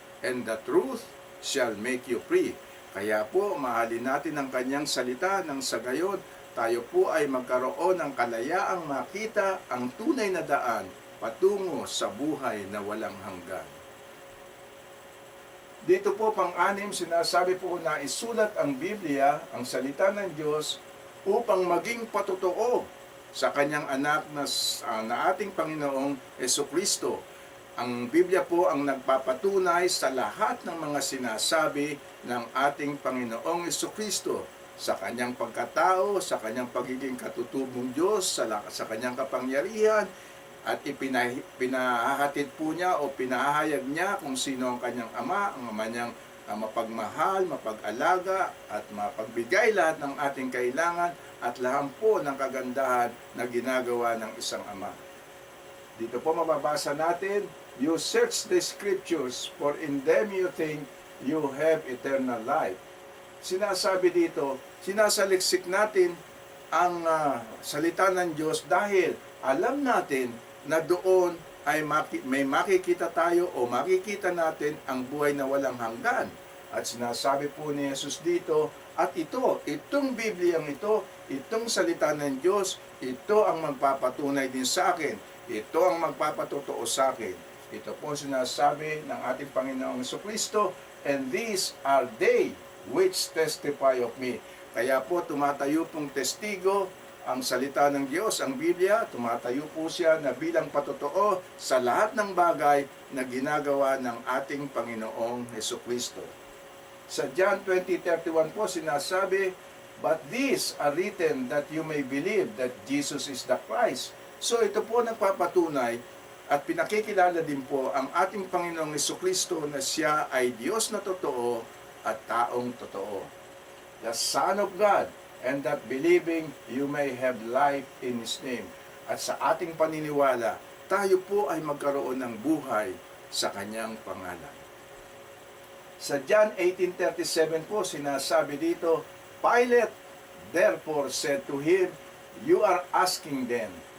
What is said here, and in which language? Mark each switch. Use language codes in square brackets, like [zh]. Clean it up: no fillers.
[en] And the truth shall make you free. [tl] Kaya po, mahalin natin ang kanyang salita nang sa gayon, tayo po ay magkaroon ng kalayaang makita ang tunay na daan patungo sa buhay na walang hanggan. Dito po pang-anim, sinasabi po na isulat ang Biblia, ang salita ng Diyos, upang maging patotoo sa kanyang anak na ating Panginoong Jesucristo. Ang Biblia po ang nagpapatunay sa lahat ng mga sinasabi ng ating Panginoong Jesucristo sa kanyang pagkatao, sa kanyang pagiging katutubong Diyos, sa kanyang kapangyarihan, at pinahahatid po niya o pinahahayag niya kung sino ang kanyang ama, ang ama niyang mapagmahal, mapag-alaga, at mapagbigay lahat ng ating kailangan at lahat po ng kagandahan na ginagawa ng isang ama. Dito po mababasa natin, [en] You search the scriptures, for in them you think you have eternal life. [tl] Sinasabi dito, sinasaliksik natin ang salita ng Diyos dahil alam natin na doon ay may makikita tayo o makikita natin ang buhay na walang hanggan. At sinasabi po ni Jesus dito, at itong Bibliang ito, itong salita ng Diyos, ito ang magpapatunay din sa akin. Ito ang magpapatotoo sa akin. Ito po sinasabi ng ating Panginoong Jesucristo, [en] and these are they which testify of me. [tl] Kaya po tumatayo pong testigo ang salita ng Diyos, ang Biblia, tumatayo po siya na bilang patotoo sa lahat ng bagay na ginagawa ng ating Panginoong Jesucristo. Sa John 20:31 po sinasabi, [en] But these are written that you may believe that Jesus is the Christ. [tl] So ito po nagpapatunay at pinakikilala din po ang ating Panginoong Jesucristo na siya ay Diyos na totoo at taong totoo. [en] The Son of God, and that believing you may have life in His name. [tl] At sa ating paniniwala, tayo po ay magkaroon ng buhay sa Kanyang pangalan. Sa John 18:37 po, sinasabi dito, [en] Pilate therefore said to him, You are asking them.